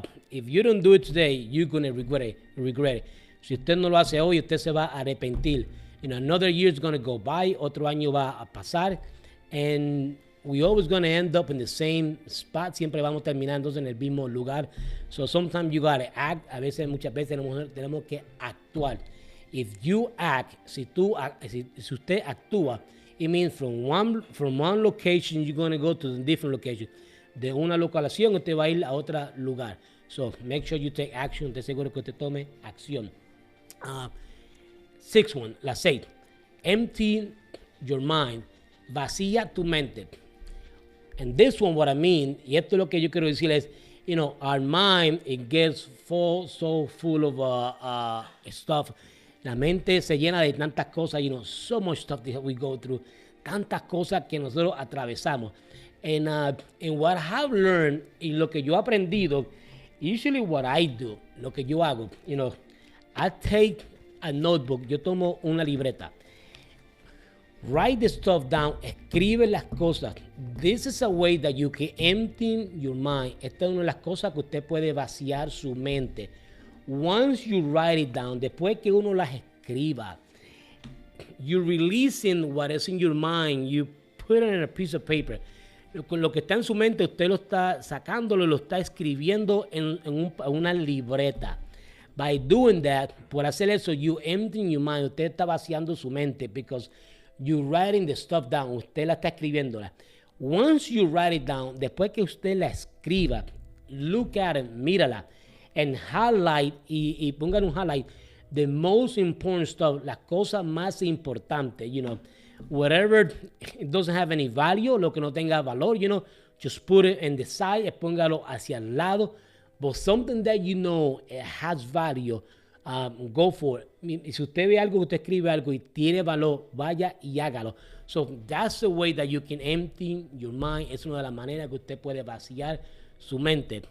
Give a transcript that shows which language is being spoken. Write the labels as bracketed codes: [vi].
[en] If you don't do it today, you're going to regret it. [es] Si usted no lo hace hoy, usted se va a arrepentir. [en] Another year is going to go by, [es] otro año va a pasar, [en] and we always going to end up in the same spot. [es] Siempre vamos terminando en el mismo lugar. [en] So sometimes you got to act. [es] Muchas veces tenemos que actuar. [en] If you act, [es] si usted actúa, [en] it means from one location you're going to go to a different location. [es] De una localización usted va a ir a otro lugar. [en] So make sure you take action. [es] Esté seguro que usted tome acción. [en] Sixth one, [es] la 6. [en] Empty your mind. [es] Vacía tu mente. [en] And this one, what I mean, [es] y esto es lo que yo quiero decir es, [en] our mind, it gets so full of stuff. [es] La mente se llena de tantas cosas, [en] so much stuff that we go through. [es] Tantas cosas que nosotros atravesamos. [en] And what I have learned, [es] y lo que yo he aprendido, [en] usually what I do, [es] lo que yo hago, [en] I take a notebook, [es] yo tomo una libreta. [en] Write the stuff down, [es] escribe las cosas. [en] This is a way that you can empty your mind. [es] Esta es una de las cosas que usted puede vaciar su mente. [en] Once you write it down, [es] después que uno las escriba, [en] you're releasing what is in your mind, you put it in a piece of paper. [es] Con lo que está en su mente, usted lo está sacándolo, lo está escribiendo en una libreta. [en] By doing that, [es] por hacer eso, [en] you empty your mind. [es] Usted está vaciando su mente [en] because you're writing the stuff down. [es] Usted la está escribiéndola. [en] Once you write it down, [es] después que usted la escriba, [en] look at it, [es] mírala, [en] and highlight, [es] y pongan un highlight, [en] the most important stuff, [es] las cosas más importantes, [en] whatever it doesn't have any value, [es] lo que no tenga valor, [en] just put it in the side, [es] póngalo hacia el lado. [en] But something that it has value, go for it. [es] Y si usted ve algo, usted escribe algo y tiene valor, vaya y hágalo. [en] So that's the way that you can empty your mind. [es] Es una de las maneras que usted puede vaciar su mente.